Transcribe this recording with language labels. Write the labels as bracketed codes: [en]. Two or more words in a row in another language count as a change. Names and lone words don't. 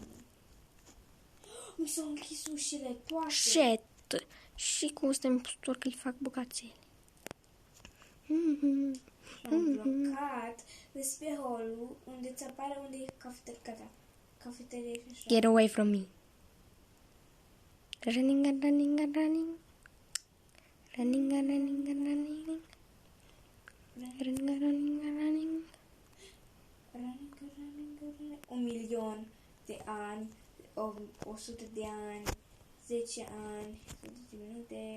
[ro] Mi s-au închis ușile toate. [en] Shit! [ro] Și cu ăsta impostor că îi fac bucățele. Am blocat despre holul unde ți apare unde e cafeteria și așa. [en] Get away from me. Running. [ro] Un milion de ani, 100 de ani, 10 ani, 10 minute.